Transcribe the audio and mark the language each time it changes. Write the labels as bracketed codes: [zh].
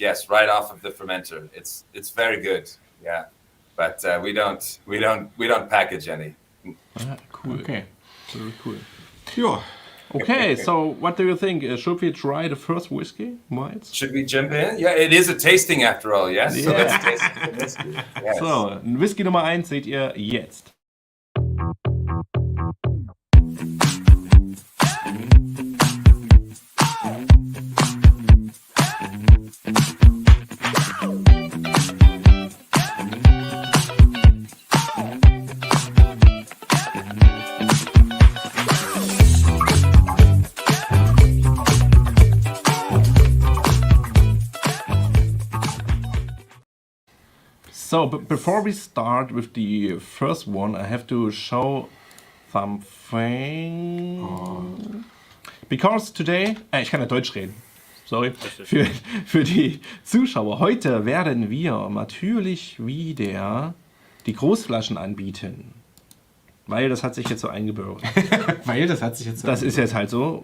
[en] Yes, right off of the fermenter. It's very good. Yeah, but we don't package any. Cool. Okay. Very cool. [de] Ja. [en] Okay, so what do you think? Should we try the first whiskey, Miles? Should we jump in? Yeah, it is a tasting after all. Yes. So Yeah. let's taste the whiskey. Yes. [de] So, Whisky Nummer 1 seht ihr jetzt. [en] So, before we start with the first one, I have to show something. Because today, [de] ich kann ja Deutsch reden. Sorry. Für die Zuschauer. Heute werden wir natürlich wieder die Großflaschen anbieten. Weil das hat sich jetzt so eingebürgert. Weil das hat sich jetzt... Das ist jetzt halt so.